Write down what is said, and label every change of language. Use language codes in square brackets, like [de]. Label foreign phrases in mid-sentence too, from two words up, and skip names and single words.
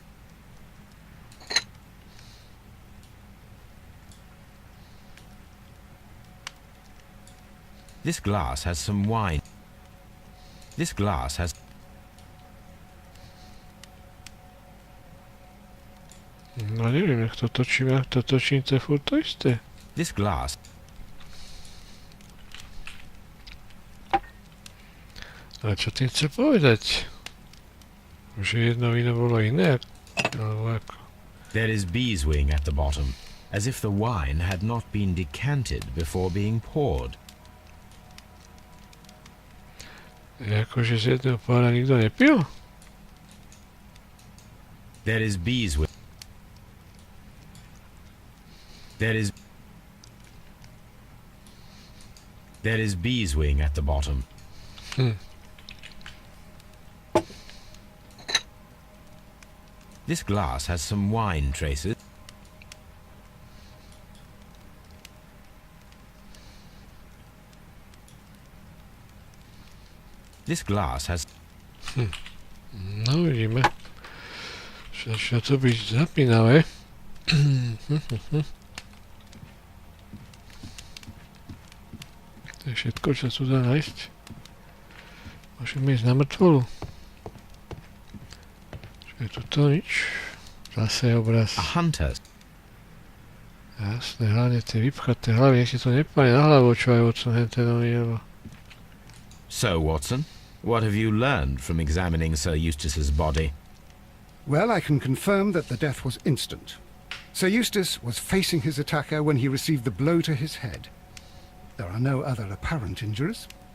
[en] This glass has some wine. This glass has... [sk] No neviem, jak to točím, to je furt to isté. [en] This glass... [sk] Ale čo tým chce povedať? Že jedno víno bolo iné? Alebo ako? [en] There is beeswing at the bottom, as if the wine had not been decanted before being poured. [sk] Akože z jedného pohára nikto nepil? [en] There is beeswing. There is beeswing at the bottom. This glass has some wine traces. This glass has... [sk] No vidíme. Začína to byť zapínavé. To je všetko, čo sa tu dá nájsť. Môžeme ísť na mŕtvolu. Čo je tu to nič? Zase obraz. [en] A hunter. [sk] Jasné, hlavne tie vypchaté hlavy, nech si to nepadne na hlavu, čo aj Watson Hentonovi jelo. [en] So, Watson, what have you learned from examining Sir Eustace's body? Well, I can confirm that the death was instant. Sir Eustace was facing his attacker when he received the blow to his head. There are no other apparent injuries.